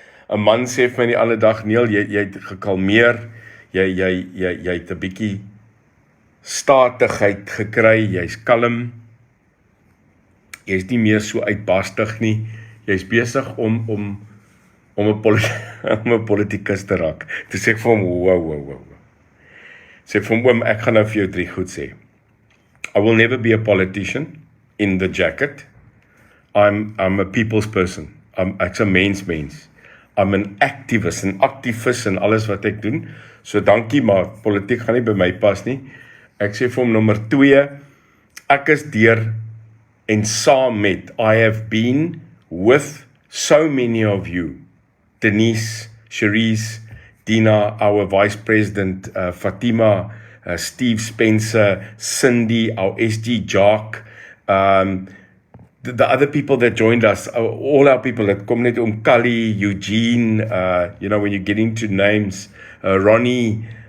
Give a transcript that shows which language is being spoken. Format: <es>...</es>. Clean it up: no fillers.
<af>'n man sê vir my die ander dag, Neil, jy het gekalmeer, jy het 'n bietjie statigheid gekry, jy's kalm, jy's nie meer so uitbarstig nie, jy's besig om 'n politikus te raak. Toe sê ek vir hom, wow. Sê vir hom, oom, ek gaan nou vir jou 3 goed sê.</af> <en>I will never be a politician in the jacket. I'm a people's person.</en> <af>Ek's 'n mens.</af> <en>I'm an activist,</en> <af>'n aktivis in alles wat ek doen. So dankie, maar politiek gaan nie by my pas nie. Ek sê vir hom nommer 2, ek is deur en saam met.</af> <en>I have been with so many of you. Denise, Cherise, Dina, our Vice President, Fatima, Steve Spencer, Cindy, our SG Jock, the other people that joined us, all our people that come net Kali, Eugene, when you get into names, Ronnie,</en>